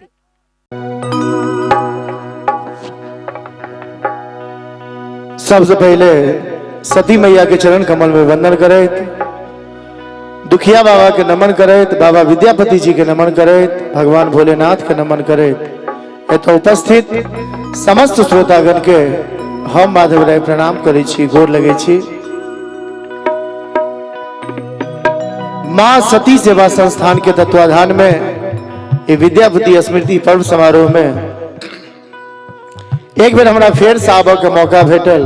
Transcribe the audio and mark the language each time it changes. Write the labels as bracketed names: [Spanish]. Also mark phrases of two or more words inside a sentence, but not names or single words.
[Maithili] सबसे पहले सती मैया के चरण कमल में वंदन करे, दुखिया बाबा के नमन करे, बाबा विद्यापति जी के नमन करे, भगवान भोलेनाथ के नमन करे। तो उपस्थित समस्त श्रोतागण के हम माधव राय प्रणाम करै छी, गोर लगै छी। माँ सती सेवा संस्थान के तत्वाधान में ये विद्यापति स्मृति पर्व समारोह में एक बेर हमरा फेर से आबऽ के मौका भेटल।